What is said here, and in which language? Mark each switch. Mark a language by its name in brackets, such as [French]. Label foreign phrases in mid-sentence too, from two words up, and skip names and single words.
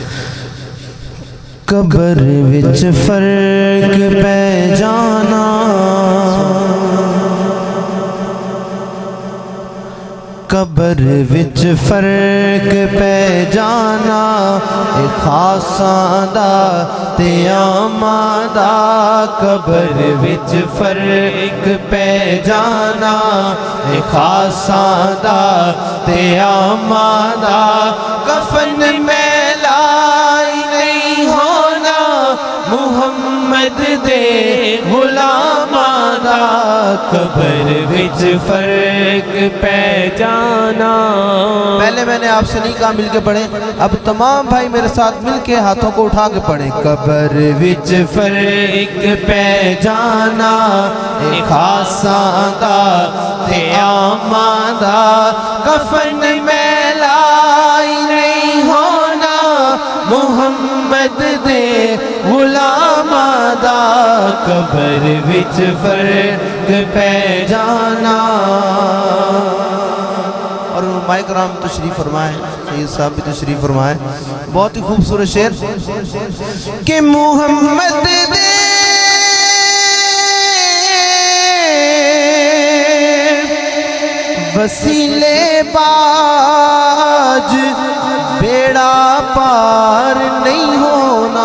[Punjabi] قبر وچ فرق پہ جانا قبر وچ فرق پہ جانا اے خاصاں دا تے عاماں دا قبر وچ فرق پہ جانا اے خاصاں دا تے عاماں دا کفن میلا نہیں ہونا محمد دے غلاماں دا قبر وچ فرق پہ جانا. [Urdu] پہلے میں نے آپ سے نہیں کہا مل کے پڑھیں, اب تمام بھائی میرے ساتھ مل کے ہاتھوں کو اٹھا کے پڑھیں. [Punjabi] قبر وچ فرق پہ جانا اے خاصاں دا تے عاماں دا کفن میلا نہیں ہونا محمد دے غلاماں دا قبر وچ فرق پہ جانا. [Urdu] اور علماء کرام تشریف فرمائیں, سید صاحب بھی تشریف فرمائیں. بہت ہی خوبصورت شعر کہ [Punjabi] محمد دے وسیلے باج بیڑا پار نہیں ہونا.